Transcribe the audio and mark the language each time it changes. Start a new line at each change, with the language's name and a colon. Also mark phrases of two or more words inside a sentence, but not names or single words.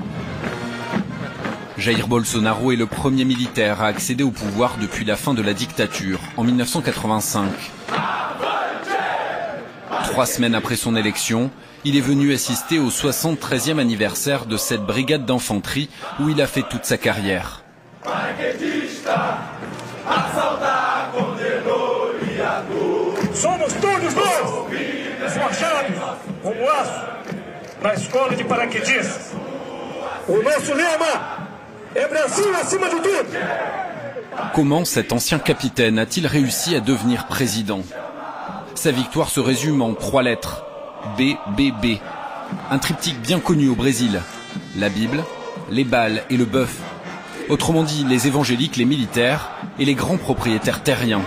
French: Jair Bolsonaro est le premier militaire à accéder au pouvoir depuis la fin de la dictature, en 1985. 3 semaines après son élection, il est venu assister au 73e anniversaire de cette brigade d'infanterie où il a fait toute sa carrière.
Portuguese: Somos todos nós, forjados como aço na escola de paraquedistas. O nosso lema é Brasil acima de tudo.
French: Comment cet ancien capitaine a-t-il réussi à devenir président? Sa victoire se résume en 3 lettres. BBB. Un triptyque bien connu au Brésil. La Bible, les balles et le bœuf. Autrement dit, les évangéliques, les militaires et les grands propriétaires terriens.